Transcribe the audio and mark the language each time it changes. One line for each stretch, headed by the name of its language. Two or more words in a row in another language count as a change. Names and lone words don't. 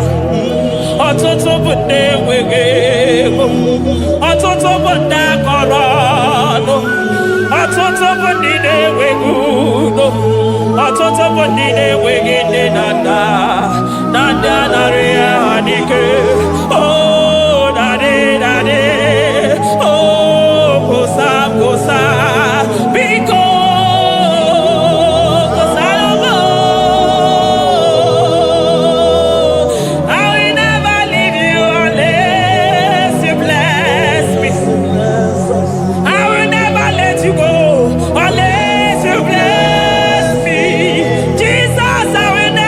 Igbo: Ọtụtụ bụ ndị enweghị ego. Ọtụtụ bụ ndị akọrọ ọnụ. Ọtụtụ bụ ndị na-enweghị udo. Ọtụtụ bụ ndị na-enweghị nne na nna. Na ndị anarị ha n'ike.
English: Oh, daddy, daddy.
Igbo: Oh, gosa, gosa. Biko, gosa, oh.
English: I will never leave you unless you bless me. I will never let you go unless you bless me. Jesus, I will